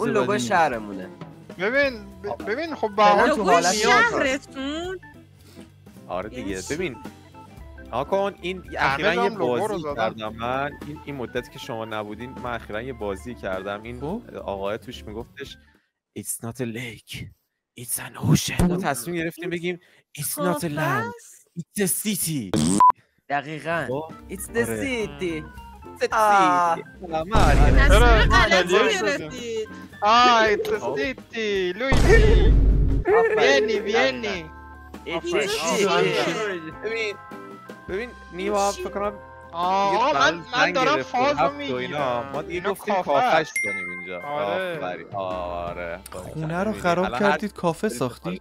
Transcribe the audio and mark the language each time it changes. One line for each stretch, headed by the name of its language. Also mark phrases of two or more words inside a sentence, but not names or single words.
Persian: اون لوگو شهرمونه. ببین خب باهات تو حالت شهرتون. آره دیگه ببین آقا این اخیراً یه بازی کردم من. این مدتی که شما نبودین من اخیراً یه بازی کردم. این آقای توش میگفتش
English: It's not a lake It's an ocean.
Persian: ما تصمیم گرفتیم بگیم
English: It's not a land It's a city. دقیقاً It's the city. It's a city.
Italian: Luigi vieni.
Persian: ببین نیما فکر کنم من دارم فازو میگیرم. ما دیگه گفتیم کافش کنیم اینجا. آره خونه رو خراب کردید کافه ساختید؟